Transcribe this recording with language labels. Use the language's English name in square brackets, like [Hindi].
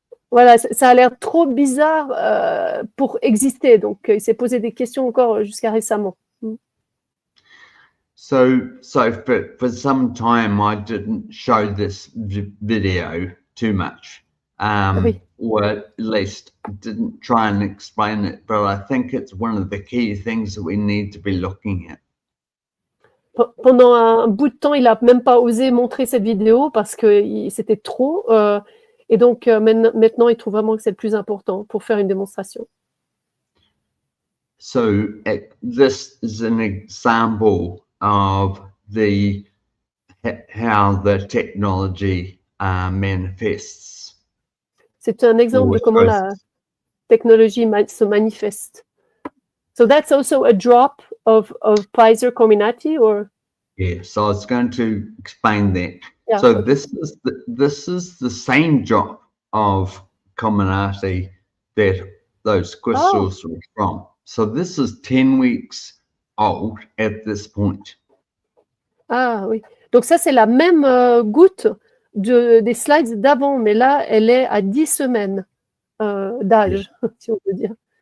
[French] Voilà, ça a l'air trop bizarre pour exister. Donc, il s'est posé des questions encore jusqu'à récemment. [English] So for some time, I didn't show this video too much, or at least didn't try and explain it. But I think it's one of the key things that we need to be looking at. [French] Pendant un bout de temps, il n'a même pas osé montrer cette vidéo parce que c'était trop. Et donc, maintenant, il trouve vraiment que c'est le plus important pour faire une démonstration. [English] So this is an example of how the technology manifests. [French] C'est un exemple de comment la technologie se manifeste. [English] So that's also a drop of Pfizer Comirnaty, or? Yeah, so I was going to explain that. Yeah, so this is the same drop of Comirnaty that those crystals were from. So this is 10 weeks old at this point. [French] Ah oui. Donc ça, c'est la même goutte des slides d'avant, mais là, elle est à 10 semaines d'âge, si on peut dire.